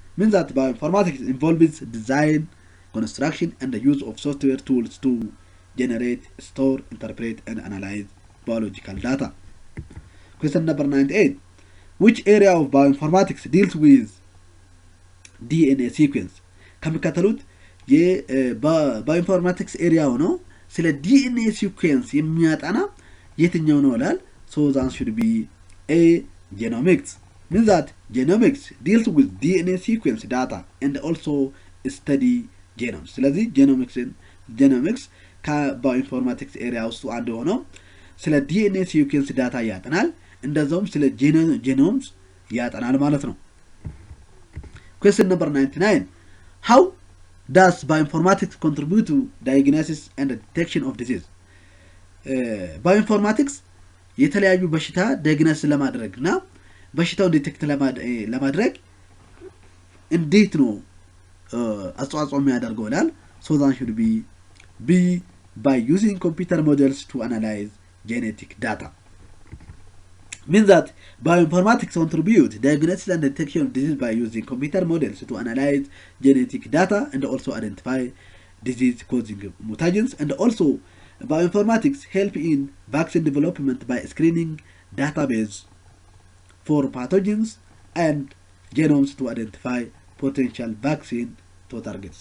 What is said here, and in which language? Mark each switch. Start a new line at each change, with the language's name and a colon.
English: Means that Bioinformatics involves design, construction and the use of software tools to generate, store, interpret and analyze biological data. Question number 98. Which area of bioinformatics deals with DNA sequence?
Amharic: ከሚከተሉት የባዮኢንፎርማቲክስ ኤሪያ ሆኖ ስለ ዲኤንኤ ሲኩዌንስ የሚያጠና የትኛው ነው ይላል?
English: So that should be A. Genomics. Means that genomics deals with DNA sequence data and also study genomes.
Amharic: ስለዚህ genomics ከባዮኢንፎርማቲክስ ኤሪያ ውስጥ አንዱ ሆኖ ስለ ዲኤንኤ ሲኩዌንስ ዳታ ያጠናል፣ እንደዛውም ስለ ጄኖምስ ያጠናል ማለት ነው።
English: Question number 99. How does bioinformatics contribute to diagnosis and detection of disease?
Amharic: Bioinformatics የተለያዩ በሽታ ዳያግኖስ ለማድረግና በሽታው ዲቴክት ለማድረግ እንዴት ነው አስተዋጽኦ የሚያደርገው ይላል?
English: So that should be by using computer models to analyze genetic data. Means that bioinformatics contribute diagnosis and detection of disease by using computer models to analyze genetic data and also identify disease causing mutagens, and also bioinformatics help in vaccine development by screening database for pathogens and genomes to identify potential vaccine to target.